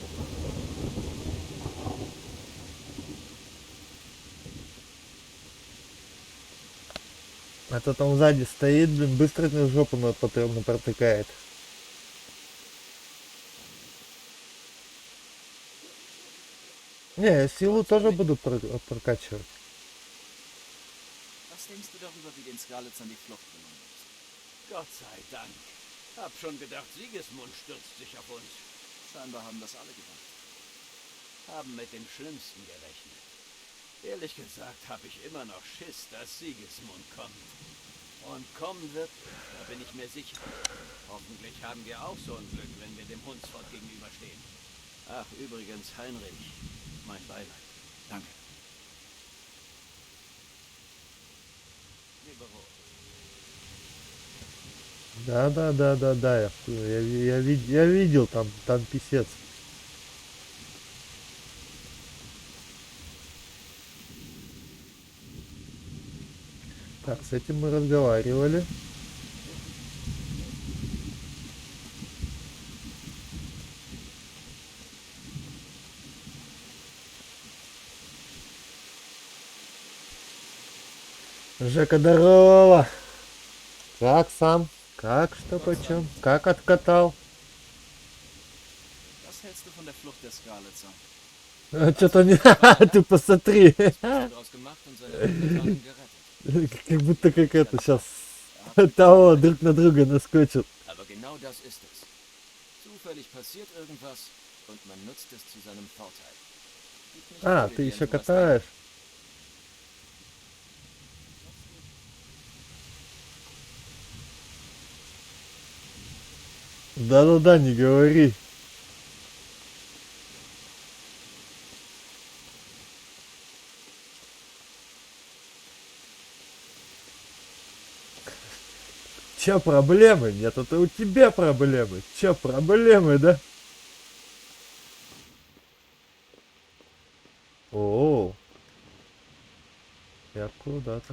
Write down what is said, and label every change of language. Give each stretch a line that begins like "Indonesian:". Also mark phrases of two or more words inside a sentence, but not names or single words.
Russian: А то там сзади стоит, блин, быстро на жопу протыкает. Не, я силу тоже буду прокачивать.
German: Was denkst du darüber, wie den Skalitzern die Flucht gelungen ist? Gott sei Dank. Hab schon gedacht, Sigismund stürzt sich auf uns. Scheinbar haben das alle gedacht. Haben mit dem Schlimmsten gerechnet. Ehrlich gesagt habe ich immer noch Schiss, dass Sigismund kommt. Und kommen wird, da bin ich mir sicher. Hoffentlich haben wir auch so ein Glück, wenn wir dem Hundsfort gegenüberstehen. Ach, übrigens, Heinrich, mein Beileid. Danke.
Russian: Да, я видел там писец. Так, с этим мы разговаривали. Жека, здорово! Как сам? Как, что, почем? Как откатал?
German: Was hältst du von der Flucht der Skalitzer?
Russian: Что-то не... Ты посмотри.
German: Daraus gemacht und seine Untertanen gerettet.
Russian: Как будто как это сейчас того друг на друга наскочил.
German: Aber genau das ist es. Zufällig passiert irgendwas und man nutzt es zu seinem Vorteil.
Russian: А, ты еще катаешь? Да-да-да, не говори. Че проблемы? Нет, это у тебя проблемы. Че проблемы, да? О, я куда-то...